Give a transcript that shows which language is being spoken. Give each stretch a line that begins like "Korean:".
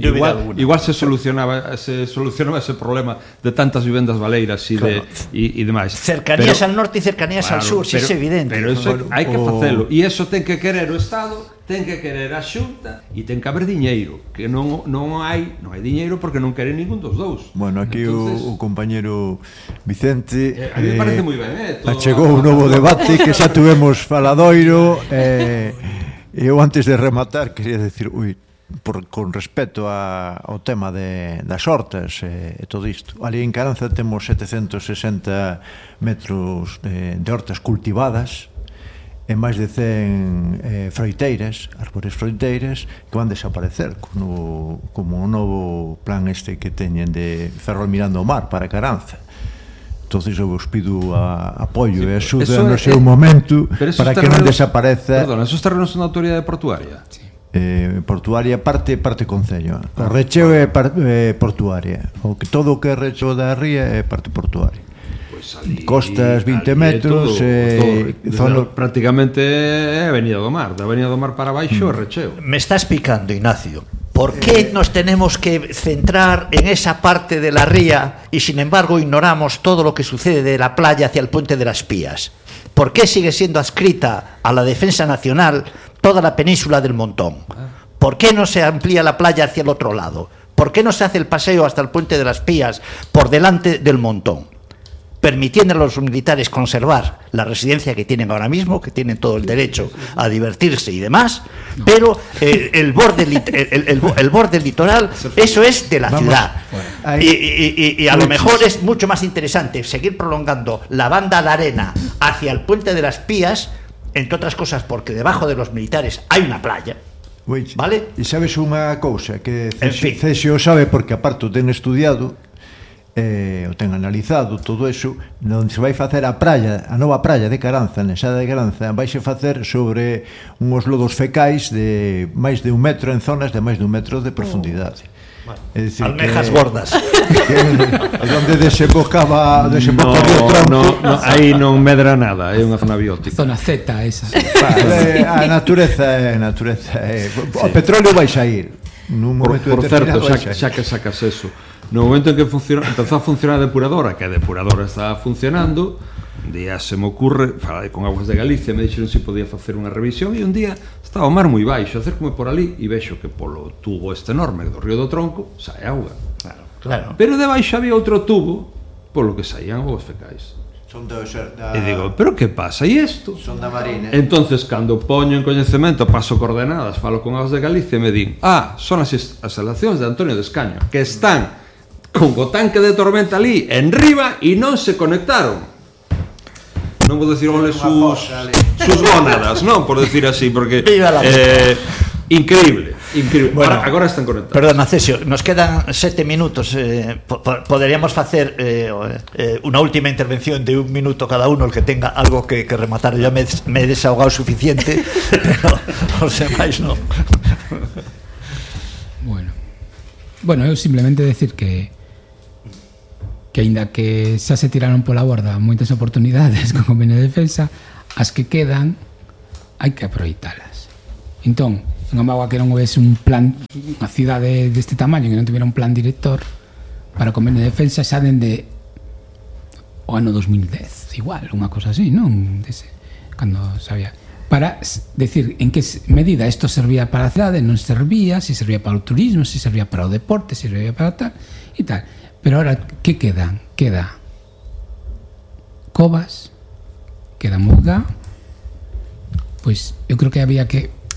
Galician: igual se solucionaba ese problema de tantas vivendas baleiras e claro, y demais. Cercanías al norte e cercanías, claro, al sur, si é evidente. Pero eso hai que facelo. E eso ten que querer o Estado, ten que querer a Xunta e ten que haber diñeiro, que non hai diñeiro porque non queren ningún dos dous. Bueno, aquí entonces, o compañero Vicente, a mí me parece moi ben, achegou un novo debate que xa tuvemos faladoiro, eu antes de rematar quería decir, con respecto ao tema das hortas e todo isto, ali en Caranza temos 760 metros de hortas cultivadas e máis de 100 froiteiras, árbores froiteiras, que van desaparecer como o novo plan este que teñen de Ferrol mirando o mar para Caranza. Entonces eu vos pido apoio e axuda no seu momento para que non desapareza. Perdón, esos terrenos son da autoridade portuaria. Sí. Portuaria parte concello. O recheo é portuaria. O que todo o que é recheo da ría é parte portuaria. Pues ali, costas 20 ali metros, prácticamente é Avenida do Mar, da Avenida do Mar para baixo é recheo. Me estás picando, Ignacio.
Spanish: ¿Por qué nos tenemos que centrar en esa parte de la ría y sin embargo ignoramos todo lo que sucede de la playa hacia el Puente de las Pías? ¿Por qué sigue siendo adscrita a la Defensa Nacional toda la península del Montón? ¿Por qué no se amplía la playa hacia el otro lado? ¿Por qué no se hace el paseo hasta el Puente de las Pías por delante del Montón, permitiendo a los militares conservar la residencia que tienen ahora mismo, que tienen todo el derecho a divertirse y demás, pero el borde litoral, eso es de la ciudad. Y a lo mejor es mucho más interesante seguir prolongando la banda de arena hacia el Puente de las Pías, entre otras cosas porque debajo de los militares hay una playa. ¿Vale?
Galician: Y sabes una cosa, que Cesio sabe porque aparte ten estudiado, o ten analizado todo eso, onde se vai facer a nova praia de Caranza, na Ensada de Caranza, vaise facer sobre uns lodos fecais de máis de un metro, en zonas de máis de un metro de profundidade. Almejas gordas. Onde desembocaba o río Tron. No, aí non medra nada, é unha zona biótica. Zona Z esa. A natureza é natureza. O petróleo vai sair. Nun momento por certo, xa que sacas eso. No momento en que empezou a funcionar a depuradora, que a depuradora estaba funcionando, un día se me ocurre, falei con Aguas de Galicia, me dixeron si podía facer unha revisión, e un día estaba o mar moi baixo, acércome por ali e vexo que polo tubo este enorme do río do Tronco sae auga. Claro. Pero debaixo había outro tubo polo que saían aguas fecais. Son do exército. E digo, pero que pasa? E isto? Son da Marina. Entonces, cando poño en coñecemento, paso coordenadas, falo con as de Galicia e me din, ah, son as instalacións de Antonio de Escaño, que están con o tanque de tormenta ali, en riba, e non se conectaron. Non vou decir onde sus gónadas, non, por decir así, porque...
Spanish: Viva la increíble, increíble.
Galician: Bueno, agora están conectados.
Spanish: Perdona, Cesio, nos quedan 7 minutos.
Galician: Poderíamos facer unha última intervención de un minuto cada uno, el que tenga algo que rematar.
Spanish: Ya me he desahogado suficiente, pero os demais non.
Galician: Bueno, eu simplemente decir que aínda que xa se tiraron pola borda moitas oportunidades con convenio de defensa, as que quedan hai que aproveitalas. Entón, en Amagua, que non houvese un plan, unha cidade deste tamaño que non tuviera un plan director para o convenio de defensa xa dende o ano 2010, igual, unha cosa así, non? Dese, cando sabía. Para decir en que medida isto servía para a cidade, non servía, se servía para o turismo, se servía para o deporte, se servía para tal e tal.
Spanish: Pero ahora, que quedan? Queda Covas, queda Murga, pues yo creo que había que...